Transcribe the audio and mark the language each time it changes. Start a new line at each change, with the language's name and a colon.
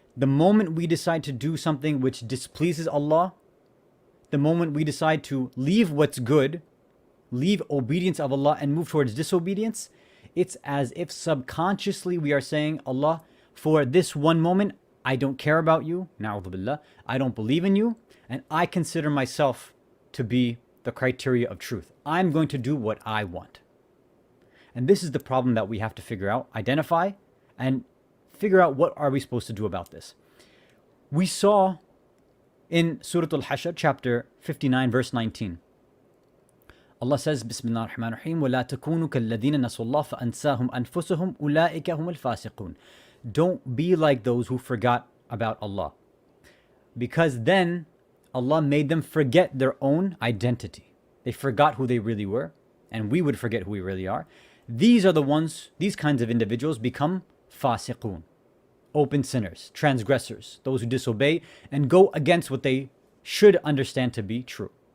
English: The moment we decide to do something which displeases Allah, the moment we decide to leave what's good, leave obedience of Allah and move towards disobedience, it's as if subconsciously we are saying, Allah, for this one moment, I don't care about you, na'udhu billah, I don't believe in you, and I consider myself to be the criteria of truth. I'm going to do what I want. And this is the problem that we have to figure out, identify, and figure out what are we supposed to do about this. We saw in Surah Al-Hashr, chapter 59, verse 19. Allah says,
Arabic: Bismillah ar-Rahman ar-Rahim, وَلَا تَكُونُوا كَالَّذِينَ نَسُوا اللَّهَ فَأَنْسَاهُمْ أَنفُسَهُمْ أُولَٰئِكَ هُمُ الْفَاسِقُونَ.
English: Don't be like those who forgot about Allah. Because then Allah made them forget their own identity. They forgot who they really were, and we would forget who we really are. These are the ones, these kinds of individuals become fasiqun, open sinners, transgressors, those who disobey and go against what they should understand to be true.